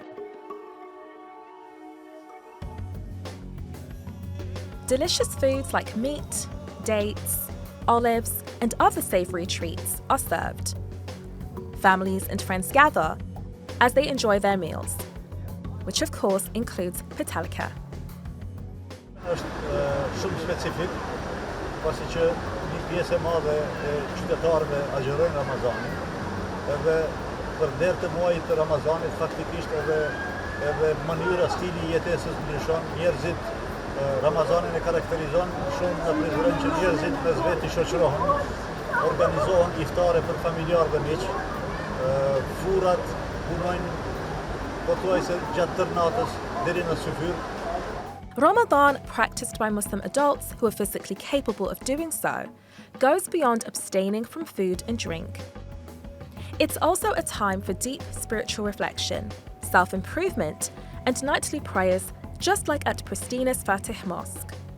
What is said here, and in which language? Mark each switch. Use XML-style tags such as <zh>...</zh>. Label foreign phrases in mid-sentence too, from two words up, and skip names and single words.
<en>Delicious foods like meat, dates, olives, and other savory treats are served. Families and friends gather as they enjoy their meals, which of course includes pitalka.</en> <sq>Pjesë e madhe e qytetarëve agjerojnë Ramazanin, edhe për derë të muajit të Ramazanit faktikisht edhe mënyra, stili i jetesës ndryshon. Njerëzit Ramazanin e karakterizon shumë në Prizren që njerëzit mes veti shoqërohen, organizohen iftare për familjarë dhe miq, furat punojnë pothuajse gjatë tërë natës deri në syfyr.</sq> <en>Ramadan, practiced by Muslim adults who are physically capable of doing so, goes beyond abstaining from food and drink. It's also a time for deep spiritual reflection, self-improvement, and nightly prayers, just like at Pristina's Fatih Mosque.</en>